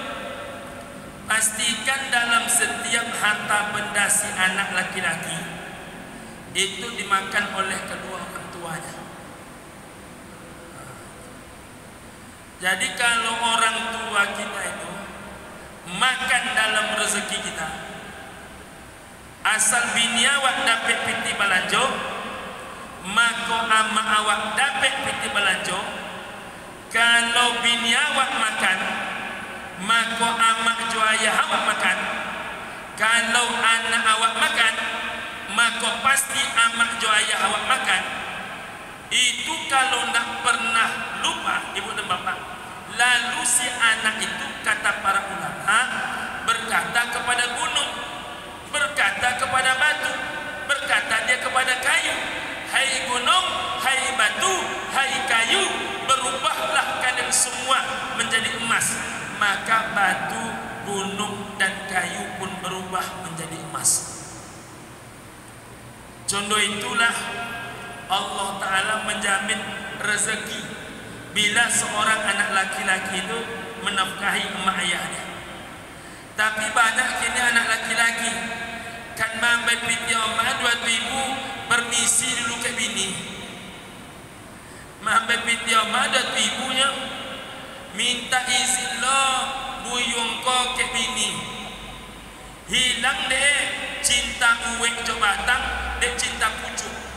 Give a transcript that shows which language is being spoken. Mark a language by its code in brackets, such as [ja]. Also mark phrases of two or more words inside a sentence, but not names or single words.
[id] Pastikan dalam setiap harta benda si anak laki-laki itu dimakan oleh kedua orang tuanya. Jadi kalau orang tua kita itu makan dalam rezeki kita, [min] asal bini awak dapat piti balanjo, maka ama awak dapat piti balanjo. Kalau bini awak makan, maka ama jo ayah awak makan. Kalau anak awak makan, maka pasti ama jo ayah awak makan. [id] Itu kalau tidak pernah lupa ibu dan bapak. Lalu si anak itu, kata para ulama, berkata kepada gunung, berkata kepada batu, berkata dia kepada kayu, hai gunung, hai batu, hai kayu, berubahlah kalian semua menjadi emas. Maka batu, gunung dan kayu pun berubah menjadi emas. Contoh itulah Allah Ta'ala menjamin rezeki bila seorang anak laki-laki itu menafkahi emak ayahnya. [min] Tapi banyak kini anak laki-laki kan mambai piti emak 2.000 permisi dulu ke bini. Mambai piti emak 2.000-nya minta izin lo buyung ko ke bini. Hilang deh cinta uwek jo batang, deh cinta pucuk.